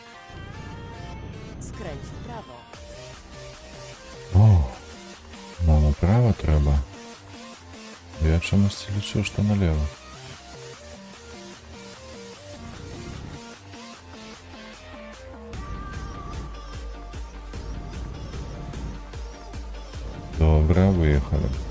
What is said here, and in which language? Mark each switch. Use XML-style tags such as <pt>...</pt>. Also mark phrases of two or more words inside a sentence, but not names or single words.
<pl>Skręć w prawo.</pl> <uk>О, нам направо треба. Я чомусь лічу, що наліво. Добре, виїхали.</uk>